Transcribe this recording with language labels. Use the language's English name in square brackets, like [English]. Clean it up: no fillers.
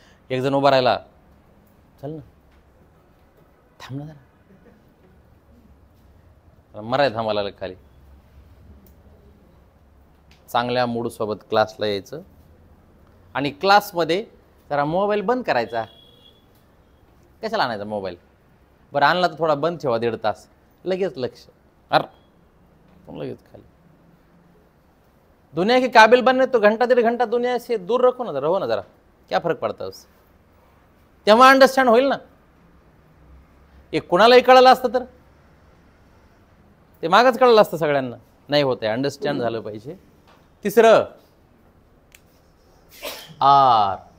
[Marathi] एक जण उभा राहिला, चल ना, थांब ना जरा, मराय थांबायला लागलं खाली. चांगल्या मूड सोबत क्लासला यायचं आणि क्लासमध्ये जरा मोबाईल बंद करायचा. कशाला आणायचा मोबाईल? बरं आणला तर थोडा बंद ठेवा 1.5 तास. लगेच लक्ष. लगेच खाली. [Hindi] दुनिया के काबिल बनने तो घंटा 1.5 घंटा दुनिया से दूर रखो ना, रहो ना जरा. क्या फरक पडता उससे? [Marathi] तेव्हा अंडरस्टँड होईल ना. एक कुणालाही कळलं असतं तर ते मागच कळलं असतं सगळ्यांना. नाही होते. अंडरस्टँड झालं पाहिजे. तिसरं आर.